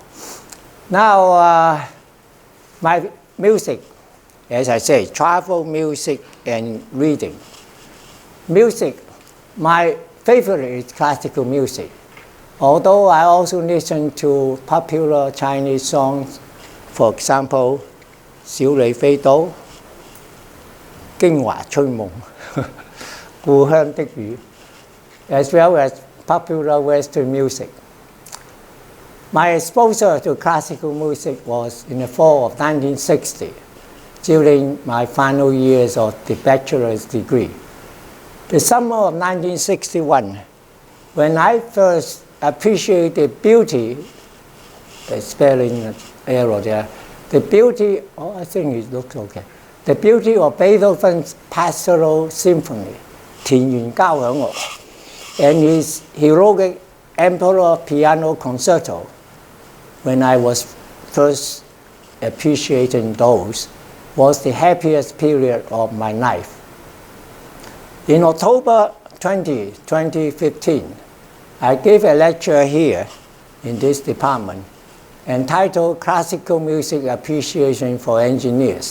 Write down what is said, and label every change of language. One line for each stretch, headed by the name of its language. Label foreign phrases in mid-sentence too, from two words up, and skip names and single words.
English: Now, my music, as I say, travel, music, and reading. Music, my favorite is classical music. Although I also listen to popular Chinese songs, for example, 小李飛刀, 京華吹夢, 故鄉的雨, as well as popular Western music. My exposure to classical music was in the fall of 1960, during my final years of the bachelor's degree. The summer of 1961, when I first appreciated beauty, the spelling error there, the beauty, I think it looks okay. The beauty of Beethoven's Pastoral Symphony, 田園交響樂, and his heroic Emperor Piano Concerto, when I was first appreciating those, was the happiest period of my life. In October 2015, I gave a lecture here in this department entitled Classical Music Appreciation for Engineers.